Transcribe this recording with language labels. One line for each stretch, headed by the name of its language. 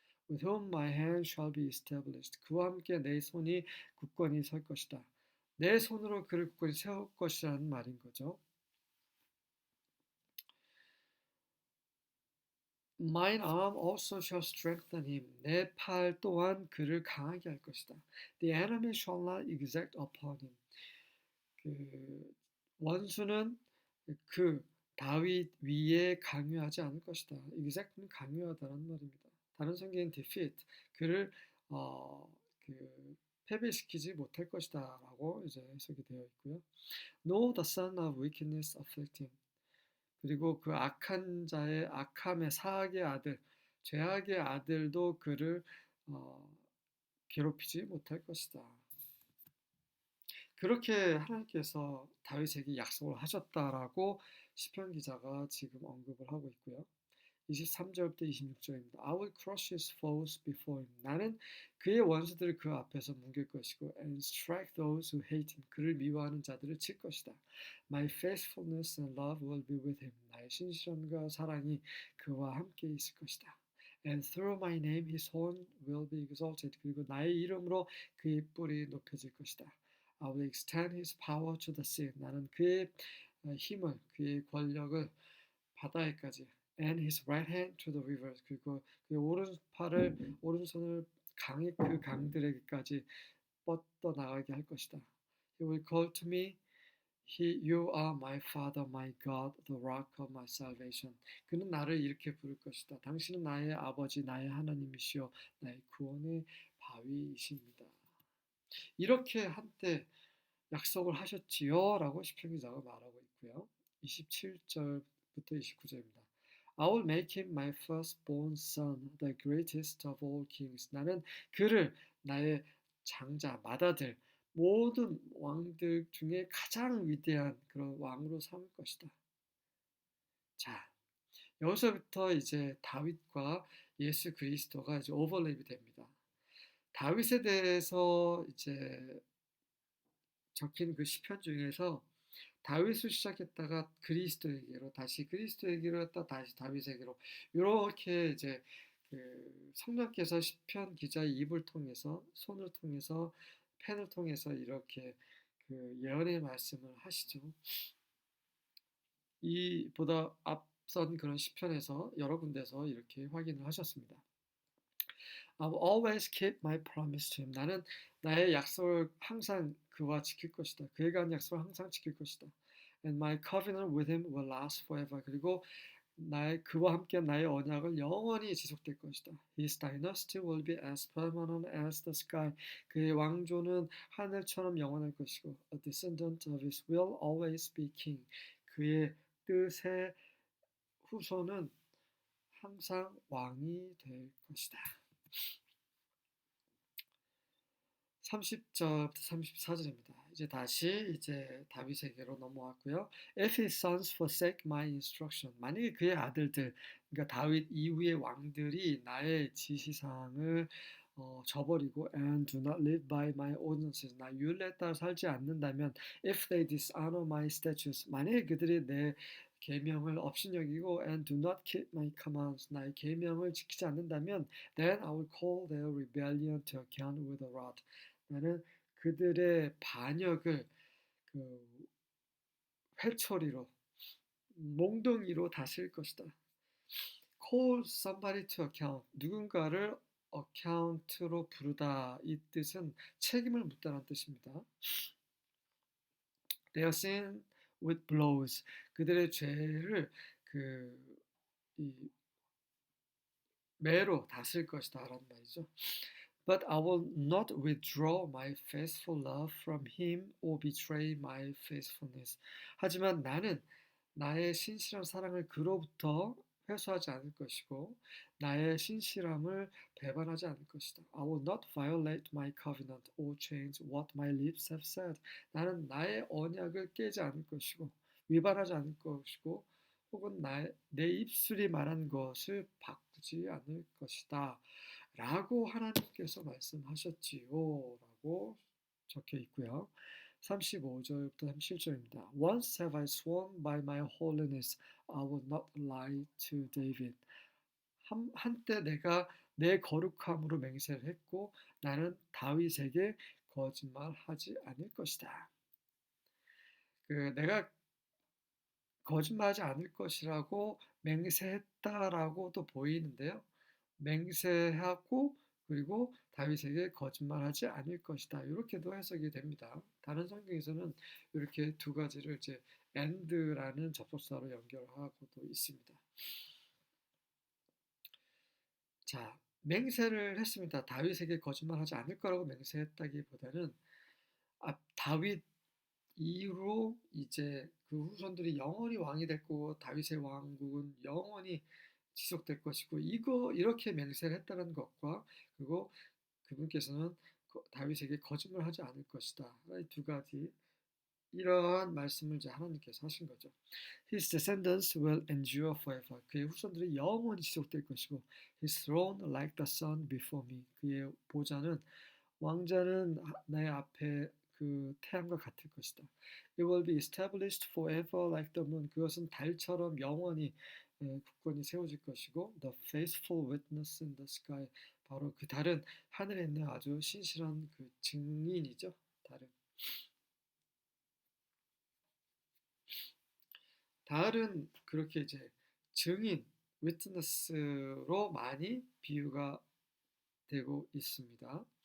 English: With whom my hand shall be established.
Korean: 그와 함께 내 손이 굳건히 설 것이다. 내 손으로 그를 굳건히 세울 것이라는 말인 거죠.
English: Mine arm also shall strengthen him.
Korean: 내 팔 또한 그를 강하게 할 것이다.
English: The enemy shall not exact upon him.
Korean: 그 원수는 그 다윗 위에 강요하지 않을 것이다. exact는 강요하다는 말입니다. 다른 성경인 defeat 그를 어, 그 패배시키지 못할 것이다라고 이제 해석이 되어 있고요.
English: No, the son of wickedness afflict him.
Korean: 그리고 그 악한 자의 악함의 사악의 아들, 죄악의 아들도 그를 어, 괴롭히지 못할 것이다. 그렇게 하나님께서 다윗에게 약속을 하셨다라고 시편 기자가 지금 언급을 하고 있고요. 23절부터 26절입니다.
English: I will crush his foes before him.
Korean: 나는 그의 원수들을 그 앞에서 뭉갤 것이고
English: and strike those who hate him.
Korean: 그를 미워하는 자들을 칠 것이다.
English: My faithfulness and love will be with him.
Korean: 나의 신실함과 사랑이 그와 함께 있을 것이다.
English: And through my name his horn will be exalted.
Korean: 그리고 나의 이름으로 그의 뿔이 높여질 것이다.
English: I will extend his power to the sea.
Korean: 나는 그의 힘을, 그의 권력을 바다에까지
English: and his right hand to the rivers.
Korean: 그리고 그 오른손을 강의 그 강들에게까지 뻗어 나가게 할 것이다.
English: He will call to me. You are my father, my God, the rock of my salvation.
Korean: 그는 나를 이렇게 부를 것이다. 당신은 나의 아버지, 나의 하나님이시여, 나의 구원의 바위이십니다. 이렇게 한때 약속을 하셨지요 라고 시편 기자가 말하고 있고요. 27절부터 29절입니다.
English: I will make him my firstborn son, the greatest of all kings.
Korean: 나는 그를 나의 장자, 맏아들, 모든 왕들 중에 가장 위대한 그런 왕으로 삼을 것이다. 자, 여기서부터 이제 다윗과 예수 그리스도가 이제 오버랩이 됩니다. 다윗에 대해서 이제 적힌 그 시편 중에서 다윗을 시작했다가 그리스도에게로 다시 그리스도에게로 했다 다시 다윗에게로 이렇게 이제 그 성령께서 시편 기자의 입을 통해서 손을 통해서 펜을 통해서 이렇게 그 예언의 말씀을 하시죠. 이보다 앞선 그런 시편에서 여러 군데서 이렇게 확인을 하셨습니다.
English: I will always keep my promise to him.
Korean: 나는 나의 약속을 항상 그와 지킬 것이다. 그에게 한 약속을 항상 지킬 것이다.
English: And my covenant with him will last forever.
Korean: 그리고 나의 그와 함께 나의 언약은 영원히 지속될 것이다.
English: His dynasty will be as permanent as the sky.
Korean: 그의 왕조는 하늘처럼 영원할 것이고,
English: a descendant of his will always be king.
Korean: 그의 뜻의 후손은 항상 왕이 될 것이다. 30절부터 34절입니다. 이제 다시 이제 다윗에게로 넘어왔고요.
English: If his sons forsake my instruction,
Korean: 만약에 그의 아들들, 그러니까 다윗 이후의 왕들이 나의 지시사항을 저버리고
English: and do not live by my ordinances,
Korean: 나 율례에 따라 살지 않는다면,
English: if they dishonor my statutes,
Korean: 만약에 그들이 내 계명을 업신여기고
English: and do not keep my commands,
Korean: 나의 계명을 지키지 않는다면,
English: then I will call their rebellion to account with a rod.
Korean: 나는 그들의 반역을 그 회초리로 몽둥이로 다스릴 것이다.
English: Call somebody to account.
Korean: 누군가를 account로 부르다. 이 뜻은 책임을 묻다는 뜻입니다.
English: Their sin with blows.
Korean: 그들의 죄를 이 매로 다스릴 것이다 라는 말이죠.
English: But I will not withdraw my faithful love from him or betray my faithfulness.
Korean: 하지만 나는 나의 신실한 사랑을 그로부터 회수하지 않을 것이고 나의 신실함을 배반하지 않을 것이다.
English: I will not violate my covenant or change what my lips have said.
Korean: 나는 나의 언약을 깨지 않을 것이고 위반하지 않을 것이고 혹은 내 입술이 말한 것을 바꾸지 않을 것이다. 라고 하나님께서 말씀하셨지요. 라고 적혀 있고요. 35절부터 37절입니다.
English: Once have I sworn by my holiness, I will not lie to David.
Korean: 한때 내가 내 거룩함으로 맹세를 했고 나는 다윗에게 거짓말하지 않을 것이다. 내가 거짓말하지 않을 것이라고 맹세했다라고도 보이는데요. 맹세하고 그리고 다윗에게 거짓말하지 않을 것이다. 이렇게도 해석이 됩니다. 다른 성경에서는 이렇게 두 가지를 이제 and라는 접속사로 연결하고도 있습니다. 자, 맹세를 했습니다. 다윗에게 거짓말하지 않을 거라고 맹세했다기보다는 다윗 이후로 이제 그 후손들이 영원히 왕이 될 거고 다윗의 왕국은 영원히 지속될 것이고 이거 이렇게 맹세를 했다는 것과 그리고 그분께서는 다윗에게 거짓말하지 않을 것이다. 이 두 가지 이러한 말씀을 이제 하나님께서 하신 거죠.
English: His descendants will endure forever.
Korean: 그의 후손들이 영원히 지속될 것이고
English: His throne like the sun before me.
Korean: 그의 보좌는 왕자는 내 앞에 그 태양과 같을 것이다.
English: It will be established forever like the moon.
Korean: 그것은 달처럼 영원히 굳건히 세워질 것이고
English: The faithful witness in the sky.
Korean: 바로 그 달은 하늘에 있는 아주 신실한 그 증인이죠. 달은. 달은 그렇게 이제 증인, witness로 많이 비유가 되고 있습니다.